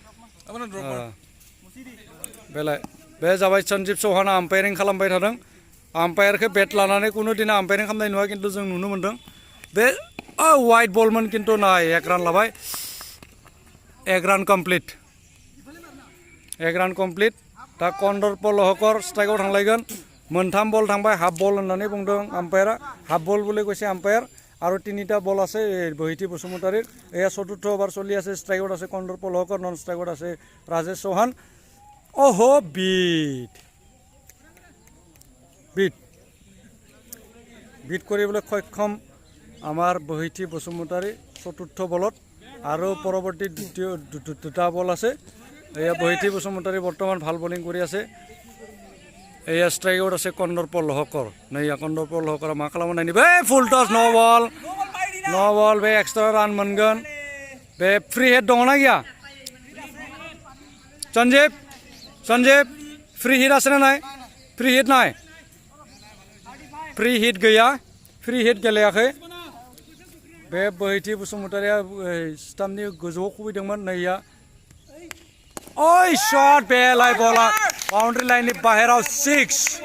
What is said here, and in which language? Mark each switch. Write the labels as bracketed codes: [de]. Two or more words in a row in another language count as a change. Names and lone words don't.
[brx] बेलाय बे जाबाय सन्जीब चौहाना आम्पायारिं खालामबाय थादों आम्पायारखौ बेट लानानै कुनु दिना आम्पायारिं खालामनाय नुवा किन्तु जों नुनो मोनदों बे वाइड बलमोन किन्तु नाय 1 रान लाबाय 1 रान कमप्लिट 1 रान कमप्लिट दा कन्दर्प लहकर स्ट्राइकआव थांलायगोन मोनथाम बल थांबाय हाफ बल होननानै बुंदों आम्पायारा [as] हाफ बल বুলি কৈছে आम्पायार আৰু তিনিটা বল আছে বহিতি বসুমতাৰীৰ এয়া চতুৰ্থ ওভাৰ চলি আছে স্ট্ৰাইকত আছে কন্দৰ্প লহকৰ নন স্ট্ৰাইকত আছে ৰাজেশ চৌহান ওহো বিট কৰিবলৈ সক্ষম আমাৰ বহিতি বসুমতাৰী চতুৰ্থ বলত আৰু পৰৱৰ্তী দ্বিতীয় দুটা বল আছে এয়া বহিতি বসুমতাৰী বৰ্তমান ভাল বলিং কৰি আছে এয়া স্ট্রাইকআউট আছে কন্দর্প লহकर [brx] नैया कन्दर्प लहकर मा खालामो नायनि बे फुल टच नो बल बे एक्सट्रा रान मोनगोन बे फ्री हिट दङना गैया सन्जीब फ्री हिट आसे ना नाय फ्री हिट गैया फ्री हिट गेलेयाखै बे बोहैथि बसुमतारीया स्टाम्पनि गोजौआव खुबैदोंमोन नैया ओइ शट बेलाय बला बाउंड्री लाइननि बाहेराव 6